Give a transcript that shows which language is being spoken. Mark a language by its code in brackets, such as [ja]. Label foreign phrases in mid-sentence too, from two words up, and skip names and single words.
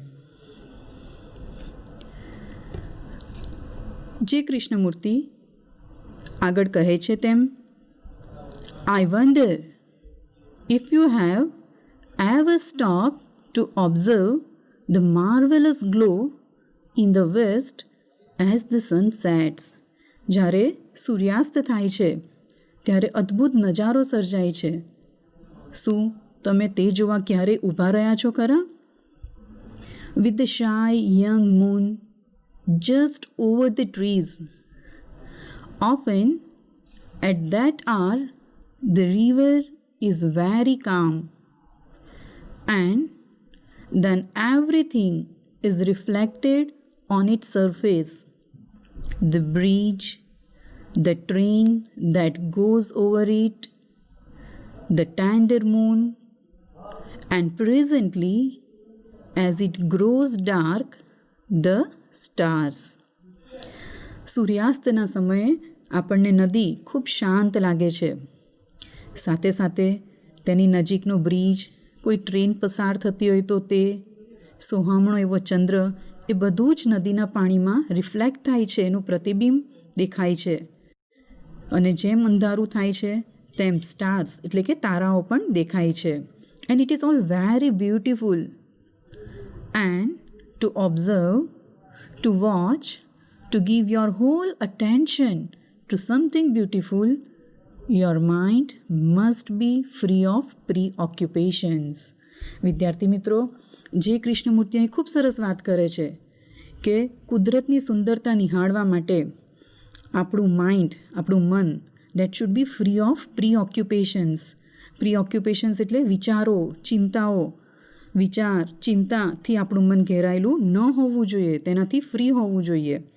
[gu] જે કૃષ્ણમૂર્તિ આગળ કહે છે તેમ, [en] I wonder if you have ever stop to observe the marvelous glow in the west as the sun sets. [gu] જ્યારે સૂર્યાસ્ત થાય છે ત્યારે અદ્ભુત નજારો સર્જાય છે. શું તમે તે જોવા ક્યારે ઊભા રહ્યા છો ખરા? [en] with the shy young moon just over the trees. Often at that hour the river is very calm and then everything is reflected on its surface. The bridge, the train that goes over it, the tender moon, and presently as it grows dark, the સ્ટાર્સ. [gu] સૂર્યાસ્તના સમયે આપણને નદી ખૂબ શાંત લાગે છે. સાથે સાથે તેની નજીકનો બ્રિજ, કોઈ ટ્રેન પસાર થતી હોય તો તે, સોહામણો એવો ચંદ્ર, એ બધું જ નદીના પાણીમાં રિફ્લેક્ટ થાય છે, એનું પ્રતિબિંબ દેખાય છે. અને જેમ અંધારું થાય છે તેમ સ્ટાર્સ એટલે કે તારાઓ પણ દેખાય છે. [en] and it is all very beautiful. and to observe, to watch, to give your whole attention to something beautiful, your mind must be free of preoccupations. [gu] વિદ્યાર્થી મિત્રો, જે કૃષ્ણમૂર્તિ અહીં ખૂબ સરસ વાત કરે છે કે કુદરતની સુંદરતા નિહાળવા માટે આપણું માઇન્ડ, આપણું મન, [en] that should be free of preoccupations. [gu] પ્રીઓક્યુપેશન્સ એટલે વિચારો, ચિંતાઓ, વિચાર, ચિંતાથી આપણું મન ઘેરાયેલું ન હોવું જોઈએ, તેનાથી ફ્રી હોવું જોઈએ.